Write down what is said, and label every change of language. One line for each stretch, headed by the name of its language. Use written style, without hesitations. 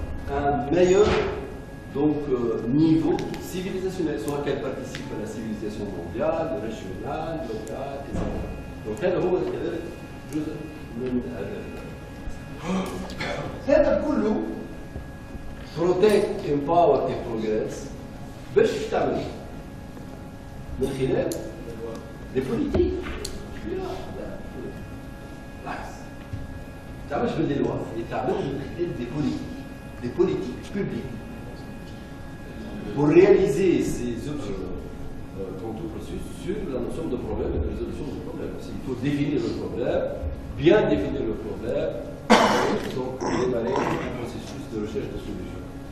French: un meilleur donc, niveau civilisationnel sur lequel participe la civilisation mondiale, régionale, locale, etc.
Arabic: Donc هذا هو جزء من هذا كله
English: protect, empower and progress
Arabic: باش تعمل من خلال
French: des politiques.
Arabic: بالعكس. ما تعملش باللي لوا، تعمل من خلال
French: des politiques publiques pour réaliser ces objectifs dans tout processus sur la notion de problème et de résolution du problème. Il faut définir le problème, bien définir le problème, donc démarrer un processus de recherche de solutions.